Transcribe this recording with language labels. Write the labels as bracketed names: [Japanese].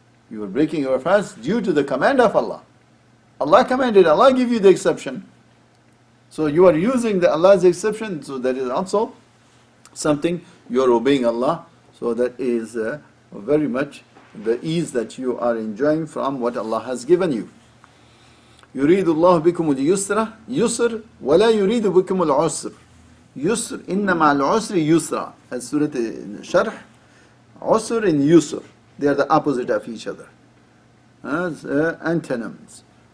[English] You are breaking your fast due to the command of Allah. Allah commanded, Allah give you the exception. So you are using Allah's exception, so that is also something you are obeying Allah. So that is very much the ease that you are enjoying from what Allah has given you. [Arabic] يريد الله بكم اليسر يسر ولا يريد بكم العسر يسر إن مع العسر يسرا. [English] As Surah Sharh, Usr and Yusr, they are the opposite of each other. As antonyms.